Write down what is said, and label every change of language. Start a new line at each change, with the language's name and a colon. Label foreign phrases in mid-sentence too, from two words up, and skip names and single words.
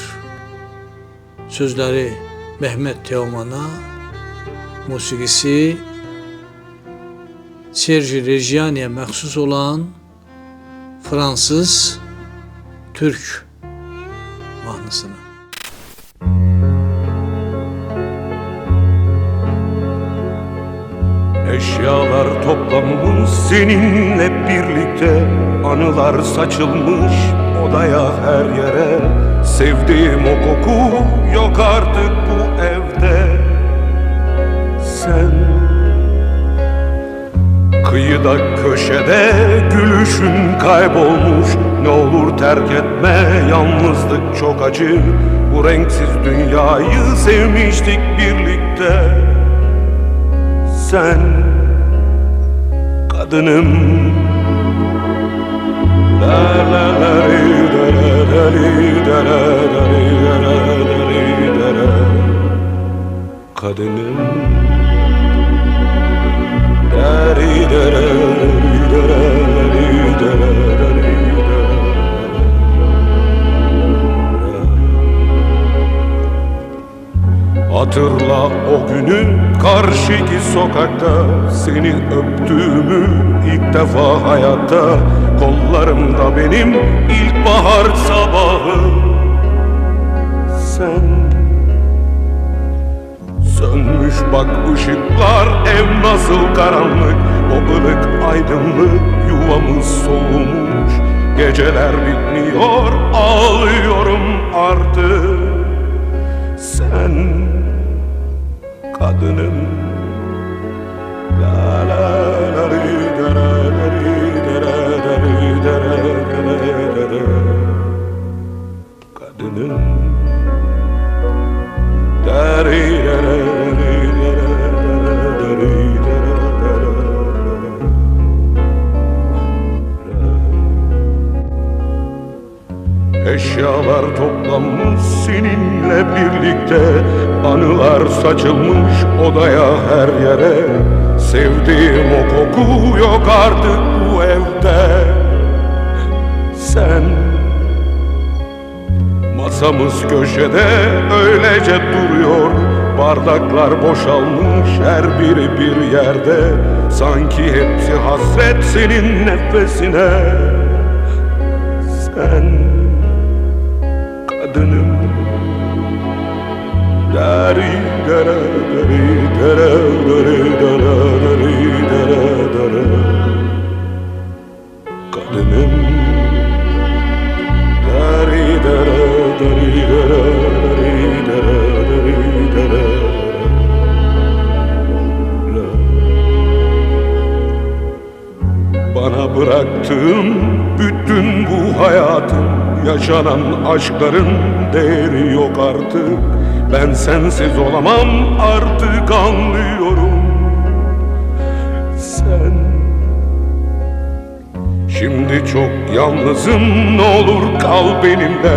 Azerbaijani: Sözləri Mehmet Teoman'a, musiqisi Serge Reggiani'yə məxsus olan Fransız Türk mahnısını.
Turkish: Eşyalar toplanmış seninle birlikte, anılar saçılmış odaya her yere. Sevdiğim o koku yok artık bu evde. Sen kıyıda köşede gülüşün kaybolmuş. Ne olur terk etme, yalnızlık çok acı. Bu renksiz dünyayı sevmiştik birlikte. Sen kadınım, la la la li da la li da la li da la, kadınım, da li da la li da la li da la li da la. Hatırla o günü karşıki sokakta, seni öptüğümü ilk defa hayatta. Kollarımda benim ilkbahar sabahı. Sen sönmüş bak ışıklar, ev nasıl karanlık. O ılık aydınlık, yuvamız soğumuş. Geceler bitmiyor, ağlıyorum artık. Sen kadınım, la la la li da la li da la li da la, kadınım, da li da la li da la li da la. Eşyalar toplanmış seninle birlikte, anılar saçılmış odaya her yere. Sevdiğim o koku yok artık bu evde. Sen masamız köşede öylece duruyor. Bardaklar boşalmış her biri bir yerde. Sanki hepsi hasret senin nefesine. Sen kadınım, dari dara dari dara dari dara dari dara dara, kadınım, dari dara dari dara dari dara dari dara. yarattığım bütün bu hayatın, yaşanan aşkların değeri yok artık. Ben sensiz olamam artık, anlıyorum. Sen şimdi çok yalnızım, ne olur kal benimle.